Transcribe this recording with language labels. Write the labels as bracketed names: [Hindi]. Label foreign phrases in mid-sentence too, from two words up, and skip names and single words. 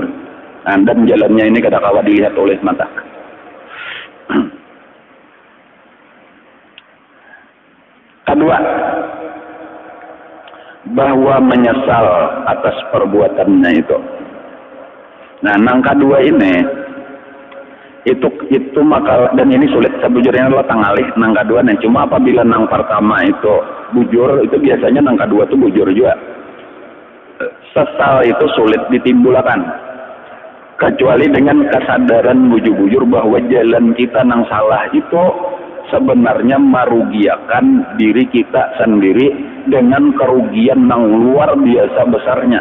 [Indonesian] Dan jalannya ini kadang-kala dilihat oleh mata. Kedua, bahwa menyesal atas perbuatannya itu. Nah, yang kedua ini itu maka, [Banjar] dan ini sulit sebujurnya adalah tangalih nang kedua nih. Cuma apabila nang pertama itu bujur, itu biasanya nang kedua itu bujur juga. [Indonesian] Sesal itu sulit ditimbulkan kecuali dengan kesadaran bujur-bujur bahwa jalan kita nang salah itu sebenarnya merugiakan diri kita sendiri dengan kerugian nang luar biasa besarnya.